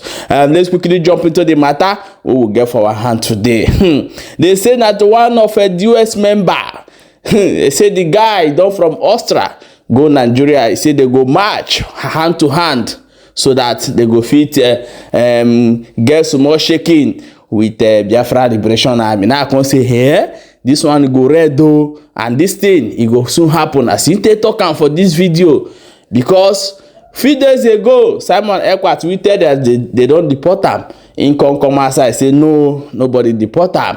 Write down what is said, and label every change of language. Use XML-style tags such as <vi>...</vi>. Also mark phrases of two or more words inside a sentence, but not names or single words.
<pcm>Let's quickly jump into the matter we will get for our hand today. They say that one of a US member, they say the guy don from Austria go Nigeria. He say they go march hand to hand so that they go fit get some more shaking with Biafra Liberation Army. Now I can say here, this one go red though, and this thing it go soon happen as he take talk am for this video, because few days ago Simon Ekpa tweeted that they don't deport am. He come outside say no, nobody deport am.</pcm>